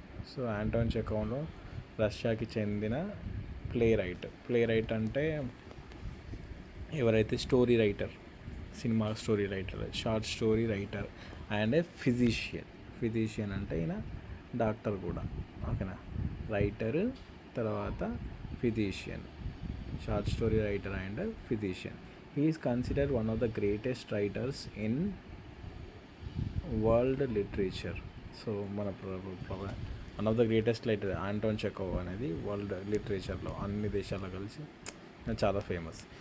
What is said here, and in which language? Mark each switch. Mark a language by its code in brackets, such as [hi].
[te] So Anton చెకోవ్లో రష్యాకి చెందిన play right అంటే ఎవరైతే story writer, cinema story writer, short story writer and ఏ physician అంటే ఈయన డాక్టర్ కూడా. ఓకేనా, రైటర్ తర్వాత physician, short story writer and physician. [en] He is considered one of the greatest writers in world literature. [te] So మన [en] one of the greatest writer [te] Anton Chekhov అనేది world లిటరేచర్లో అన్ని దేశాల్లో కలిసి చాలా ఫేమస్.